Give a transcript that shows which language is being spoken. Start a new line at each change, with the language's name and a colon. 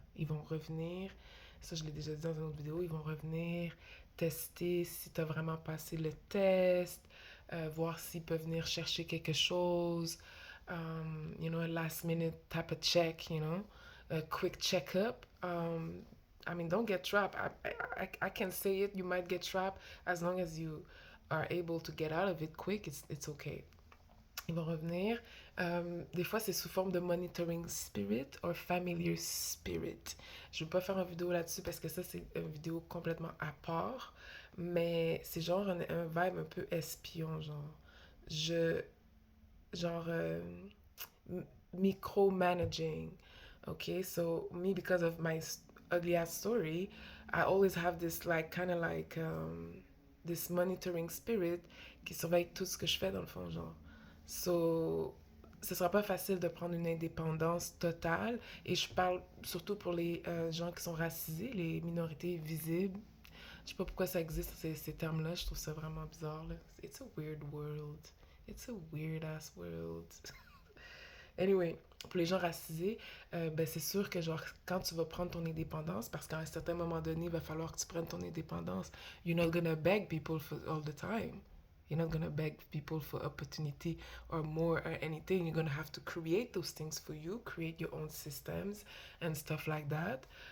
French: Ils vont revenir, ça je l'ai déjà dit dans une autre vidéo, ils vont revenir tester si tu as vraiment passé le test, voir s'ils peuvent venir chercher quelque chose,
English: a last minute type of check, a quick checkup. I mean, don't get trapped. I can say it, you might get trapped as long as you are able to get out of it quick, it's okay.
French: Ils vont revenir. Des fois, c'est sous forme de monitoring spirit ou familiar spirit. Je ne vais pas faire une vidéo là-dessus parce que ça, c'est une vidéo complètement à part. Mais c'est genre un vibe un peu espion, genre. Je. Genre. Micromanaging.
English: Okay, so me, because of my ugly ass story, I always have this, like, kind of like. This monitoring spirit
French: qui surveille tout ce que je fais dans le fond, genre. So, ce sera pas facile de prendre une indépendance totale. Et je parle surtout pour les gens qui sont racisés, les minorités visibles. Je sais pas pourquoi ça existe, ces termes-là. Je trouve ça vraiment bizarre. Là.
English: It's a weird world. It's a weird ass world. Anyway,
French: pour les gens racisés, ben c'est sûr que genre quand tu vas prendre ton indépendance, parce qu'à un certain moment donné, il va falloir que tu prennes ton indépendance,
English: you're not gonna beg people for all the time. You're not gonna beg people for opportunity or more or anything. You're gonna have to create those things for you, create your own systems and stuff like that.